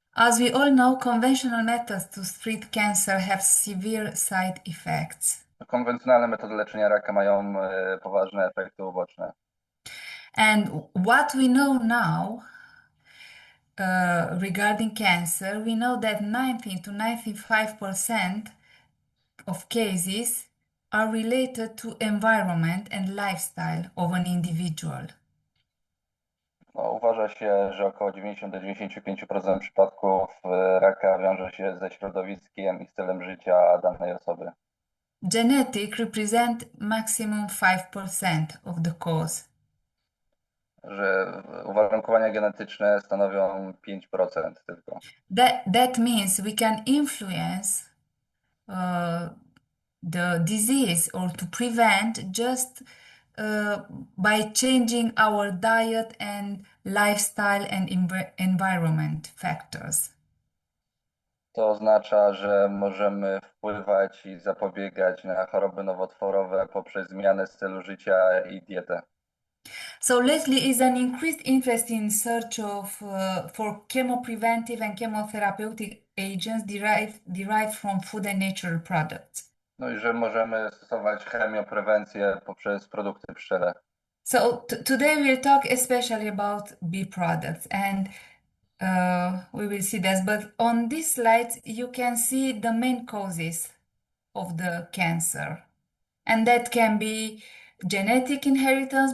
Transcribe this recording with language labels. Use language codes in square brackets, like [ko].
[en] As we all know, conventional methods to treat cancer have severe side effects. [pl] Konwencjonalne metody leczenia raka mają poważne efekty uboczne. [en] And what we know now regarding cancer, we know that 90 to 95% of cases are related to environment and lifestyle of an individual. [pl] No, uważa się, że około 90 do 95% przypadków raka wiąże się ze środowiskiem i stylem życia danej osoby. [en] Genetic represent maximum 5% of the cause. [pl] Że uwarunkowania genetyczne stanowią 5% tylko. [en] That means we can influence the disease or to prevent just by changing our diet and lifestyle and environment factors. [pl] To oznacza, że możemy wpływać i zapobiegać na choroby nowotworowe poprzez zmianę stylu życia i dietę. [en] So lately is an increased interest in search of for chemopreventive and chemotherapeutic agents derived from food and natural products. [pl] No i że możemy stosować chemioprewencję poprzez produkty pszczele. [en] So today we'll talk especially about bee products, and we will see this. But on this slide, you can see the main causes of the cancer, and that can be genetic inheritance.